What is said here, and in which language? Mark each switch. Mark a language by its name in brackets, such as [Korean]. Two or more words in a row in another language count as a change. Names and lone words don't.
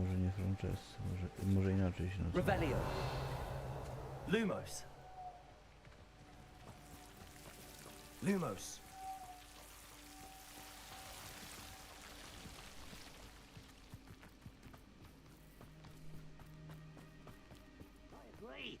[Polish] Może nie Francescy, może inaczej się nazywa. [Latin] Revelio. Lumos. Lumos. [English] I agree.